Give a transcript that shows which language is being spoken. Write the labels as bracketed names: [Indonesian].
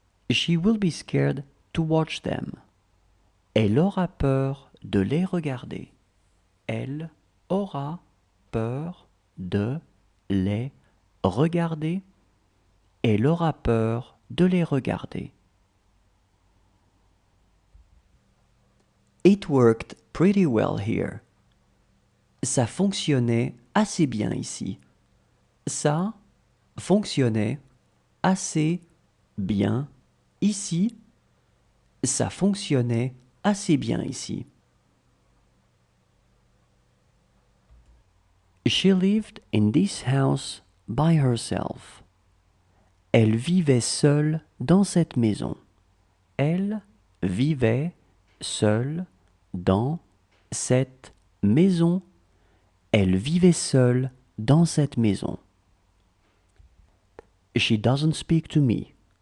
[English] She will be scared to watch them. [French] Elle aura peur de les regarder. Elle aura peur de les regarder. Elle aura peur de les regarder. [English] It worked pretty well here. [French] Ça fonctionnait assez bien ici. Ça fonctionnait assez bien ici. Ça fonctionnait assez bien ici. [English] She lived in this house by herself. [French] Elle vivait seule dans cette maison. Elle vivait seule dans cette maison. Elle vivait seule dans cette maison. [English] She doesn't speak to me.